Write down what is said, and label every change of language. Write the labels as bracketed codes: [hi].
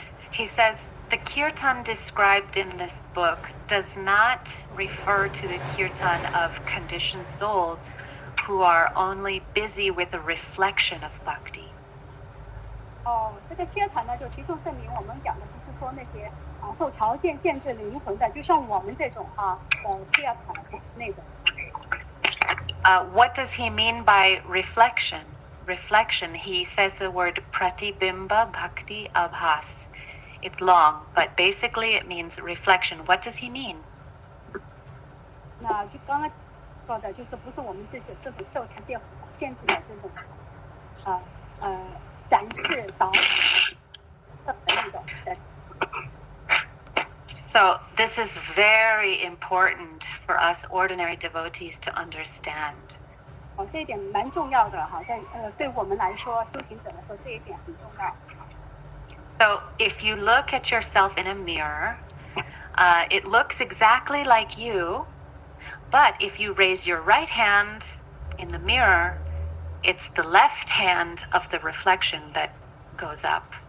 [en] He says the kirtan described in this book does not refer to the kirtan of conditioned souls who are only busy with a reflection of bhakti. [zh] 这个 kirtan 呢，就齐颂圣名，我们讲的不是说那些受条件限制灵魂的，就像我们这种kirtan 那种。 [en] What does he mean by reflection? Reflection, he says the word pratibimba bhakti abhas. It's long, but basically it means reflection. What does he mean? [zh] 那就刚才说的，就是不是我们这种受条件限制的这种展示导的那种的。 [en] So this is very important for us ordinary devotees to understand. [zh] 这一点蛮重要的哈，对我们来说，修行者来说，这一点很重要。 [en] So if you look at yourself in a mirror, it looks exactly like you, but if you raise your right hand in the mirror, it's the left hand of the reflection that goes up.